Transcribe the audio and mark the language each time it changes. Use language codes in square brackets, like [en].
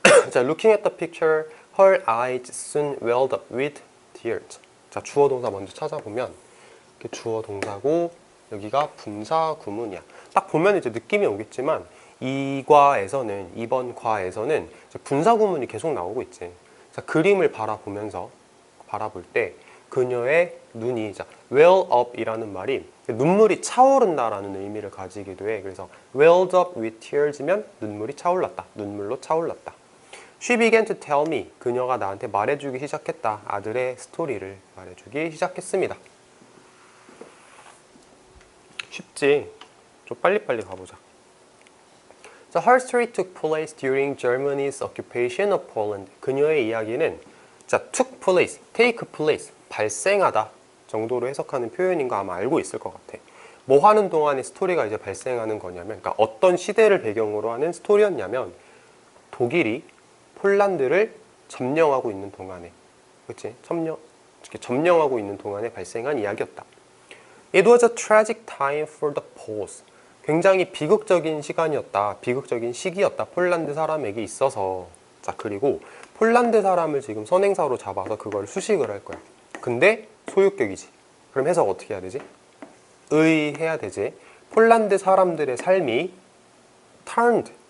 [en] 자, looking at the picture, her eyes soon welled up with tears. [ko] 자, 주어 동사 먼저 찾아보면 이렇게 주어 동사고 여기가 분사 구문이야. 딱 보면 이제 느낌이 오겠지만 이번 과에서는 분사 구문이 계속 나오고 있지. 자, 그림을 바라볼 때 그녀의 눈이, 자, well up 이라는 말이 눈물이 차오른다라는 의미를 가지기도 해. 그래서 [en] welled up with tears [ko] 면 눈물이 차올랐다. 눈물로 차올랐다. [en] She began to tell me. [ko] 그녀가 나한테 말해주기 시작했다. 아들의 스토리를 말해주기 시작했습니다. 쉽지? 좀 빨리빨리 가보자. [en] 자, her story took place during Germany's occupation of Poland. [ko] 그녀의 이야기는 자, [en] took place, take place, [ko] 발생하다 정도로 해석하는 표현인 거 아마 알고 있을 것 같아. 뭐 하는 동안에 스토리가 이제 발생하는 거냐면, 그러니까 어떤 시대를 배경으로 하는 스토리였냐면 독일이 폴란드를 점령하고 있는 동안에, 그렇지? 점령하고 있는 동안에 발생한 이야기였다. [en] It was a tragic time for the Poles. [ko] 굉장히 비극적인 시간이었다. 비극적인 시기였다. 폴란드 사람에게 있어서. 자, 그리고 폴란드 사람을 지금 선행사로 잡아서 그걸 수식을 할 거야. 근데 소유격이지. 그럼 해석 어떻게 해야 되지? 해야 되지. 폴란드 사람들의 삶이 turned.